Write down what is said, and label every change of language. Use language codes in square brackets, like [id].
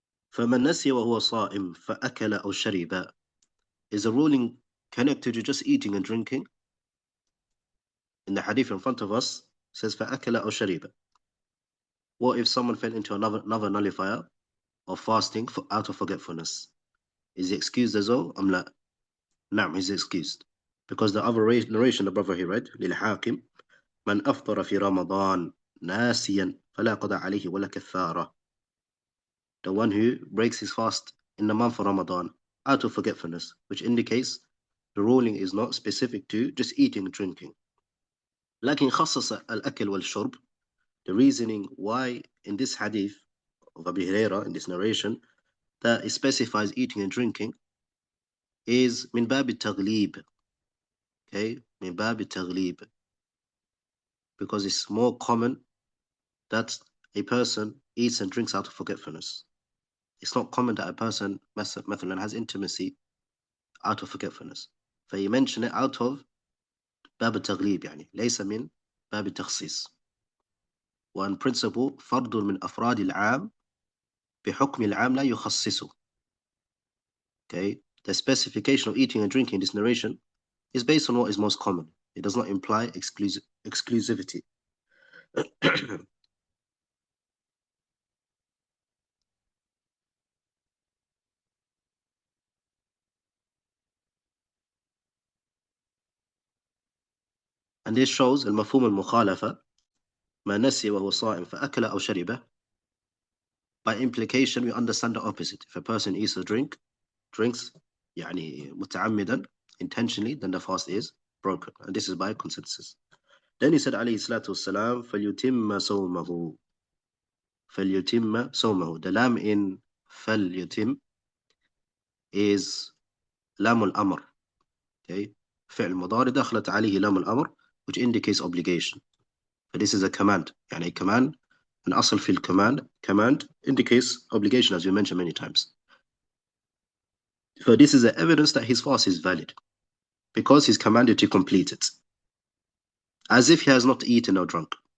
[ar] فمن نسي وهو صائم فأكل أو شرب [en] is a ruling connected to just eating and drinking. In the hadith in front of us, it says [ar] فأكل أو شرب. [en] What if someone fell into another nullifier of fasting out of forgetfulness? Is he excused as well? [ar] لا. نعم, [en] he's excused. Because the other narration the brother he read, [ar] للحاكم من أفطر في رمضان ناسيا فلا قضاء عليه ولا كفارة. [en] The one who breaks his fast in the month of Ramadan out of forgetfulness, which indicates the ruling is not specific to just eating and drinking. [ar] لكن خصص الأكل والشرب. [en] The reasoning why in this hadith of Abu Hurairah, in this narration, that it specifies eating and drinking is [ar] من باب التغليب. Okay, من باب التغليب. [en] Because it's more common that a person eats and drinks out of forgetfulness. It's not common that a person [ar] مثلا [en] has intimacy out of forgetfulness. [ar] فهي [en] mention it out of [ar] باب التغليب, ليس من باب التخصيص. وأن principle فرد من أفراد العام بحكم العام لا يخصصه. [en] Okay, the specification of eating and drinking in this narration is based on what is most common. It does not imply exclusivity. And this shows [ar] المفهوم المخالفة ما نسي وهو صائم فأكل أو شرب. [en] By implication, we understand the opposite. If a person eats or drinks [ar] متعمدا, [en] intentionally, then the fast is broken. And this is by consensus. Then he said [ar] عليه الصلاة والسلام فليتم صومه. فليتم صومه. [en] The lam in فليتم is لام الأمر. [ar] Okay, فعل مضارع دخلت عليه لام الأمر, [en] which indicates obligation. But this is a command. A command, an asl fil command indicates obligation, as we mentioned many times. So this is the evidence that his fast is valid, because he's commanded to complete it, as if he has not eaten or drunk.